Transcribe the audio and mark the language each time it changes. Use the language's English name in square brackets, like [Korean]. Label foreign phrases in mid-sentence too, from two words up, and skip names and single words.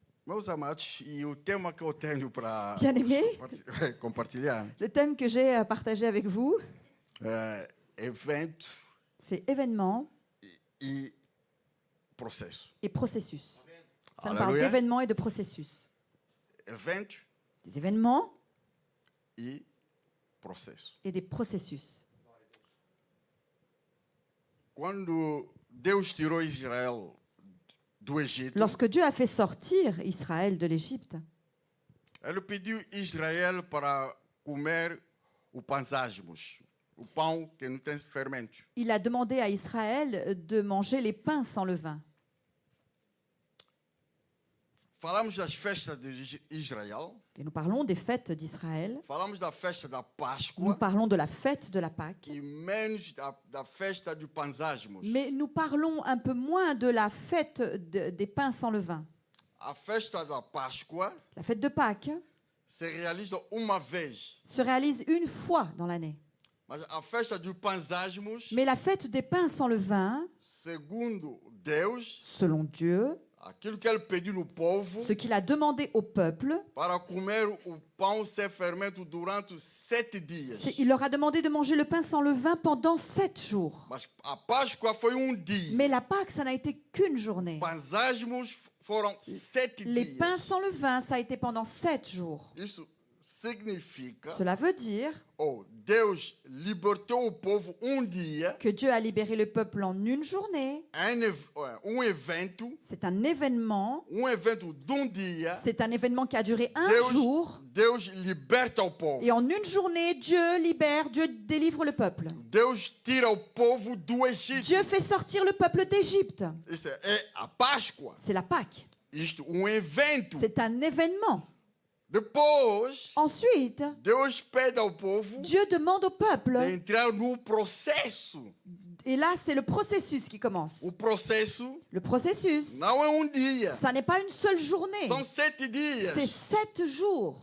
[Portuguese] Meus amados, e o tema que eu tenho para [French] Bien-aimés, [Portuguese] compartilhar [French] le thème que j'ai à partager avec vous, [Portuguese] é evento [French] c'est événements [Portuguese] e processo. [French] et processus. Ça me parle Alléluia. d'événements et de processus. [Portuguese] Evento [French] Des événements [Portuguese] e processo. [French] et des processus. [Portuguese] Quando Deus tirou Israel do Egito, [French] Lorsque Dieu a fait sortir Israël de l'Égypte, [Portuguese] ele pediu Israel para comer o panzásmos, o pão que não tem fermento. [French] il a demandé à Israël de manger les pains sans levain. [Portuguese] Falamos das festas de Israel, [French] Et nous parlons des fêtes d'Israël, [Portuguese] falamos da festa da [French] nous [Portuguese] Páscoa [French] parlons de la fête de la Pâque, [Portuguese] e menos da festa do panzásmos. [French] mais nous parlons un peu moins de la fête des pains sans levain. [Portuguese] A festa da Páscoa [French] La fête de Pâques [Portuguese] se realiza uma vez, [French] se réalise une fois dans l'année. [Portuguese] mas a festa do panzásmos, [French] Mais la fête des pains sans levain, [Portuguese] segundo Deus, [French] selon Dieu, [Portuguese] aquilo que ele pediu no povo, [French] ce qu'il a demandé au peuple, [Portuguese] para comer o pão sem fermento durante 7 dias. [French] il leur a demandé de manger le pain sans levain pendant 7 jours. [Portuguese] Mas a Páscoa foi dia. [French] Mais la Pâque, ça n'a été qu'une journée. [Portuguese] Panzásmos foram 7 [French] Les [Portuguese] dias. [French] pains sans levain, ça a été pendant 7 jours. [Portuguese] Isso significa, [French] Cela veut dire [Portuguese] Deus libertou o povo dia, [French] que Dieu a libéré le peuple en une journée. [Portuguese] evento, [French] C'est un événement. [Portuguese] evento dia. [French] C'est un événement qui a duré un jour. [Portuguese] Deus liberta o povo. [French] Et en une journée, Dieu libère, Dieu délivre le peuple. [Portuguese] Deus tira o povo do Egito. [French] Dieu fait sortir le peuple d'Égypte. [Portuguese] Isso é a Páscoa. [French] C'est la Pâque. [Portuguese] Isto, evento. [French] C'est un événement. [Portuguese] Depois, [French] Ensuite, [Portuguese] Deus pede ao povo [French] Dieu demande au [Portuguese] de [French] peuple, [Portuguese] entrar no processo. [French] et là c'est le processus qui commence. [Portuguese] O processo [French] Le processus, [Portuguese] não é dia. [French] ça n'est pas une seule journée, [Portuguese] São 7 dias. [French] c'est 7 jours.